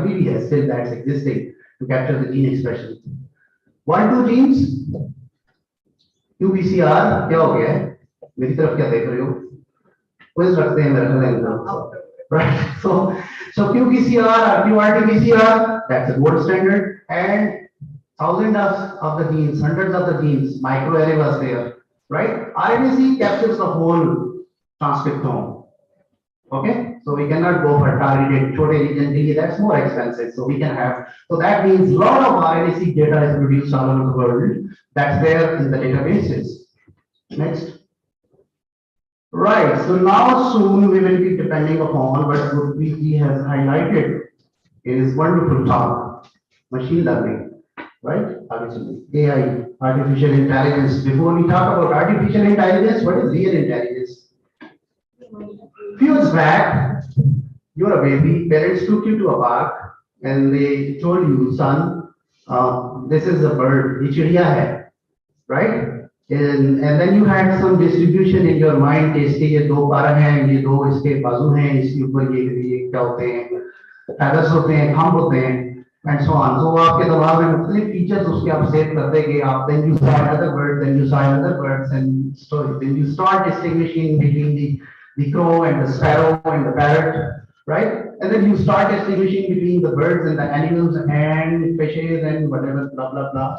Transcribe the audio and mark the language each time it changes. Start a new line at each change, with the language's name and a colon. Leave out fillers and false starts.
Hindi: अभी भी है,
English: still that's existing to capture the gene expression.
Hindi: 1, 2 genes, qPCR क्या हो गया है? मेरी तरफ क्या देख रहे हो? quiz रखते हैं मेरे ख्याल, right?
English: So qPCR or qRT-PCR, that's a gold standard, and thousands of the genes, hundreds of the genes, microarray was there, right? RNA-seq captures the whole transcriptome. Okay, so we cannot go for targeted
Hindi: छोटे region के लिए,
English: that's more expensive. So we can have, so that means a lot of RNA-seq data is produced all over the world. That's there in the databases. Next. Right, so now soon we will be depending upon what Gurpreet has highlighted in his wonderful talk, machine learning, right? AI, artificial intelligence. Before we talk about artificial intelligence, what is real intelligence? Few years back, you're a baby, parents took you to a park and they told you, son, this is a bird,
Hindi: ये चिड़िया है,
English: right? And then you had some distribution in your mind
Hindi: कि इसके ये 2 पर हैं, ये 2 इसके बाजू हैं, इसके ऊपर ये क्या होते हैं, feathers होते हैं, खम्भ होते हैं, and so on.
English: So
Hindi: आपके दिमाग में मुख्तलिफ features उसके आप सेव करते कि आप,
English: then you saw another bird, then you saw another birds, and so then you start distinguishing between the crow and the sparrow and the parrot, right? And then you start distinguishing between the birds and the animals and fishes and whatever, blah blah blah.